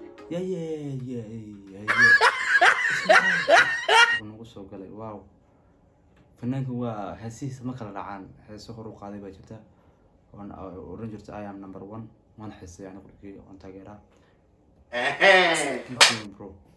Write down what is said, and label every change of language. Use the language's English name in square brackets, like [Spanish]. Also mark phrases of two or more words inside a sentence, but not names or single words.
[English] Yeah, yeah, yeah, yeah, yeah, yeah, yeah, yeah. Isma I P. [Somali] Wuxuu nagu soo galay, wow. Fanaanka waa heesihiisa ma kala dhacaan. Heeso hor u qaaday baa jirta. Oon, oo oran jirta, [English] "I am number one." [Somali] Waan xiiseeyaa anigu dhigay, waan taageeraa. [English] Ehe. Keep going, bro.